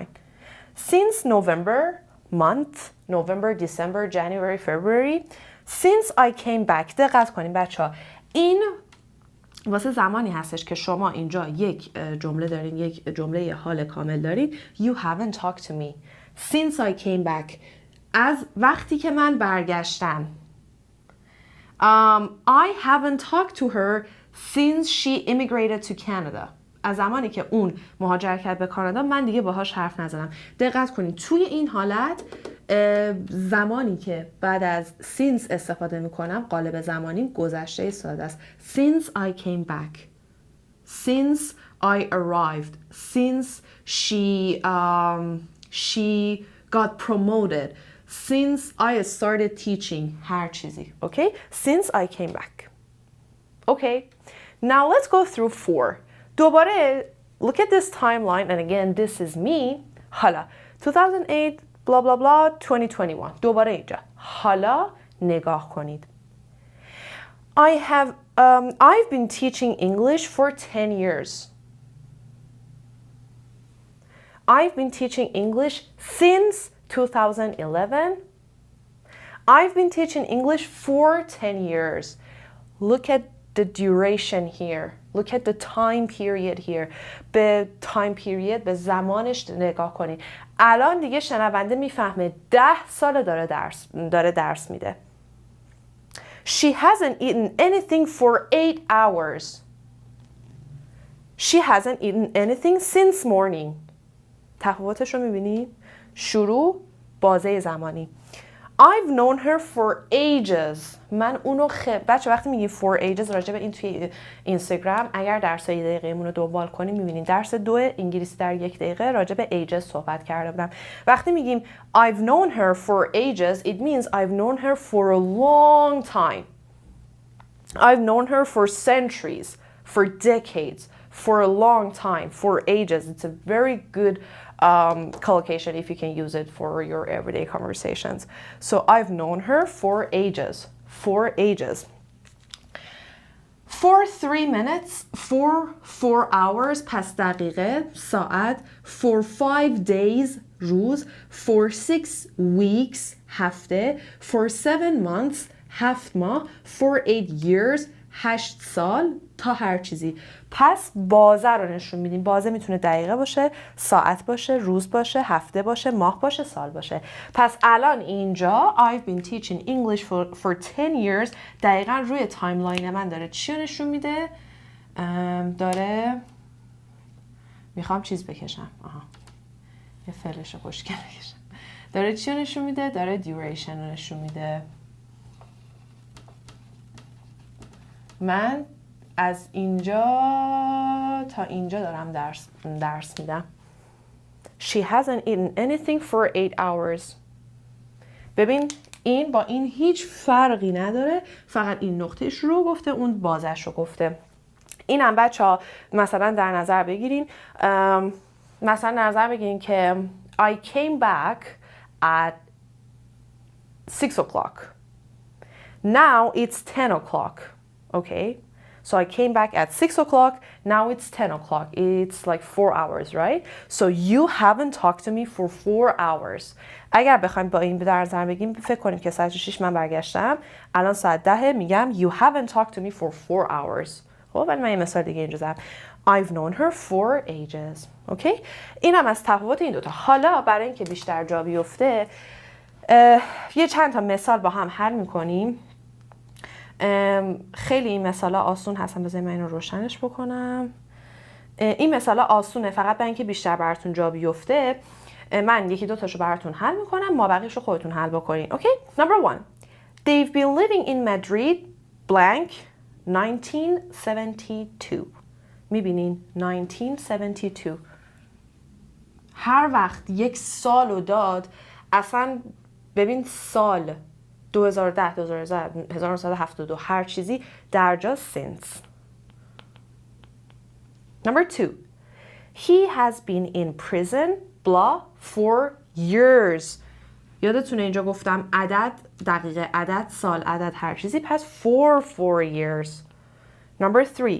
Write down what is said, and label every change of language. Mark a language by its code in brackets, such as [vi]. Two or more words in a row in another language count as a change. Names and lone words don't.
[en] Since November, month, November, December, January, February, since I came back. [fa] دقت کنین بچه ها، این واسه زمانی هستش که شما اینجا یک جمله دارین، یک جمله حال کامل دارین. [en] You haven't talked to me since I came back. [fa] از وقتی که من برگشتم. [en] I haven't talked to her since she immigrated to Canada. [fa] از زمانی که اون مهاجرت کرد به کانادا من دیگه باهاش حرف نزدم. دقت کنید توی این حالت زمانی که بعد از since استفاده میکنم قالب زمانی گذشته ساده است. [en] Since I came back, since I arrived, since she got promoted, since I started teaching, [fa] هر چیزی. [en] Okay? Since I came back. Okay? Now let's go through 4. دوباره look at this timeline and again this is me. حالا 2008 blah blah blah 2021. [fa] دوباره اینجا. حالا نگاه کنید. [en] I've been teaching English for 10 years. I've been teaching English since 2011. I've been teaching English for 10 years. Look at the duration here. Look at the time period here. [fa] به [en] time period [fa] به زمانش نگاه کنید. الان دیگه شنونده میفهمه 10 سال داره درس میده. [en] She hasn't eaten anything for 8 hours. She hasn't eaten anything since morning. [fa] تفاوتش رو میبینید؟ شروع بازه زمانی. [en] I've known her for ages. [fa] من اونو بچه وقتی میگیم [en] for ages [fa] راجع به این توی اینستاگرام اگر درس 1 دقیقه‌مون رو دنبال کنیم میبینیم درس 2 انگلیسی در 1 دقیقه راجع به ages صحبت کرده بودم. وقتی میگیم [en] I've known her for ages it means I've known her for a long time. I've known her for centuries, for decades, for a long time, for ages. It's a very good collocation if you can use it for your everyday conversations. So I've known her for ages, for ages. For 3 minutes, for 4 hours, [fa] پس دقیقه، ساعت, [en] for 5 days, روز, for 6 weeks, هفته, for 7 months, 7 ماه, for 8 years, [fa] 8 سال تا هر چیزی. پس بازه رو نشون میدیم. بازه میتونه دقیقه باشه، ساعت باشه، روز باشه، هفته باشه، ماه باشه، سال باشه. پس الان اینجا [en] I've been teaching English for 10 years [fa] دقیقا روی تایملاین من داره چی رو نشون میده؟ داره میخوام چیز بکشم. یه فلش خوشگل بکشم. داره چی رو نشون میده؟ داره دیوریشن رو نشون میده. من از اینجا تا اینجا دارم درس میدم. [en] She hasn't eaten anything for 8 hours. [fa] ببین این با این هیچ فرقی نداره. فقط این نقطه شروع گفته اون بازش رو گفته. اینم بچه ها مثلا در نظر بگیرین. مثلا در نظر بگیرین که [en] I came back at 6 o'clock. Now it's 10 o'clock. Okay? So I came back at 6 o'clock, now it's 10 o'clock. It's like 4 hours, right? So you haven't talked to me for 4 hours. [fa] اگر بخوایم با این در نظر بگیم فکر کنیم که ساعت 6 من برگشتم الان ساعت 10 میگم [en] you haven't talked to me for 4 hours. [fa] خب ولی من یه مثال دیگه اینجا زدم. [en] I've known her for ages. [fa] Okay? اینم از تفاوت این دوتا. حالا برای اینکه بیشتر جا بیفته یه چند تا مثال با هم حل میکنیم. خیلی این مثالا آسون هستن. بذارید من اینو روشنش بکنم. این مثالا آسونه فقط برای اینکه بیشتر براتون جا بیفته من یکی دو تاشو براتون حل میکنم ما بقیه‌شو خودتون حل بکنین. [en] اوکی؟ Number 1. They've been living in Madrid blank 1972. [fa] میبینین 1972 هر وقت یک سالو داد اصلا ببین سال 2010 2011 1972 هر چیزی در جا since. [en] Number 2. He has been in prison blah for years. [fa] یادتونه اینجا گفتم عدد دقیقه عدد سال عدد هر چیزی پس [en] for 4 years. Number 3.